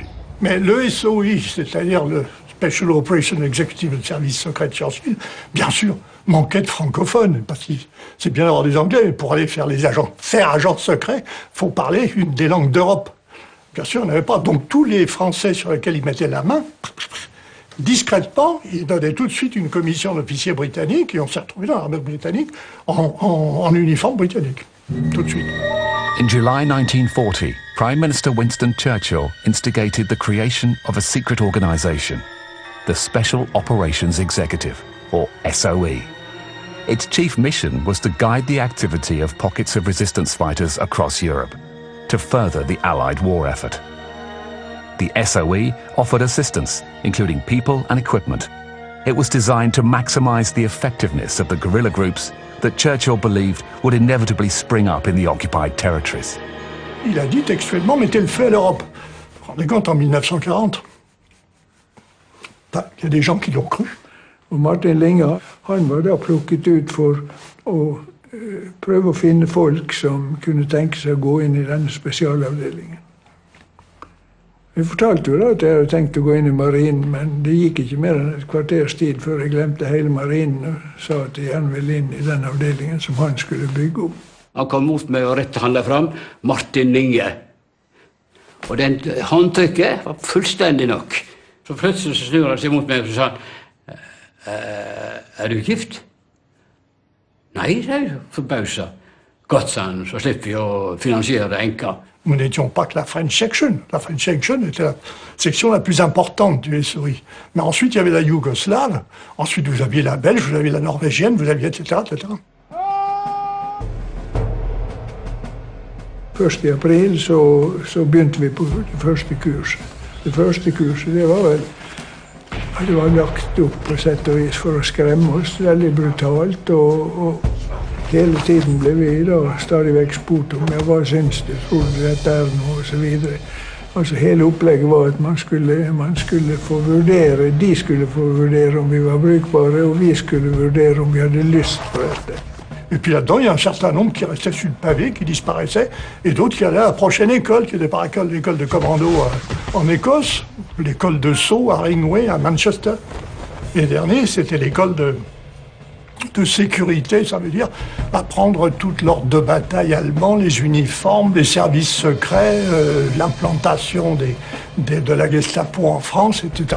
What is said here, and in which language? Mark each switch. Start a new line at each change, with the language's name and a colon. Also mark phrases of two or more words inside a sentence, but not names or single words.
French: Mais le SOI, c'est-à-dire le Special Operation Executive, le service secret de Churchill, bien sûr, manquait de francophones, parce que c'est bien d'avoir des Anglais, mais pour aller faire agents secrets, il faut parler une des langues d'Europe. Bien sûr, on n'avait pas. Donc tous les Français sur lesquels ils mettaient la main, discrètement, ils donnaient tout de suite une commission d'officiers britanniques, et on s'est retrouvé dans l'armée britannique en uniforme britannique, tout de suite.
English: In July 1940, Prime Minister Winston Churchill instigated the creation of a secret organisation, the Special Operations Executive. or SOE. Its chief mission was to guide the activity of pockets of resistance fighters across Europe to further the Allied war effort. The SOE offered assistance, including people and equipment. It was designed to maximize the effectiveness of the guerrilla groups that Churchill believed would inevitably spring up in the occupied territories.
French: Il a dit textuellement, mettez le feu à l'Europe. Vous vous rendez compte, en 1940? Il y a des gens qui l'ont cru.
Norwegian: Og Martin Linge, han var da plukket ut for å prøve å finne folk som kunne tenke seg å gå inn i denne spesialavdelingen. Jeg fortalte jo da at jeg hadde tenkt å gå inn i marinen, men det gikk ikke mer enn et kvarters tid før jeg glemte hele marinen og sa at jeg gjerne ville inn i den avdelingen som han skulle bygge opp. Han kom mot meg og rette handa fram, Martin Linge. Og den håndtrykket var fullstendig nok. Så plutselig så snur han seg mot meg og sa han, er du gift? Nei, sa jeg, forbauset. Godt, sa han, så slipper vi å finansiere enka.
French: Nous n'étions pas que la French Section. La French Section était la section la plus importante du SOE. Mais ensuite, il y avait la Yougoslave. Ensuite, vous aviez la Belge, vous aviez la Norvégienne, vous aviez etc., etc.
Norwegian: 1. april så begynte vi på det første kurset. Det første kurset, det var lagt opp på sett og vis for å skremme oss veldig brutalt, og hele tiden ble vi da stadig vekk spurt om hva syns du, tror du dette noe, og så videre. Altså hele opplegget var at man skulle få vurdere, de skulle få vurdere om vi var brukbare, og vi skulle vurdere om vi hadde lyst på dette.
French: Et puis là-dedans, il y a un certain nombre qui restaient sur le pavé, qui disparaissaient, et d'autres qui allaient à la prochaine école, qui était par l'école de commando en Écosse, l'école de saut à Ringway, à Manchester. Et le dernier, c'était l'école de sécurité, ça veut dire apprendre toute l'ordre de bataille allemand, les uniformes, les services secrets, l'implantation de la Gestapo en France, etc.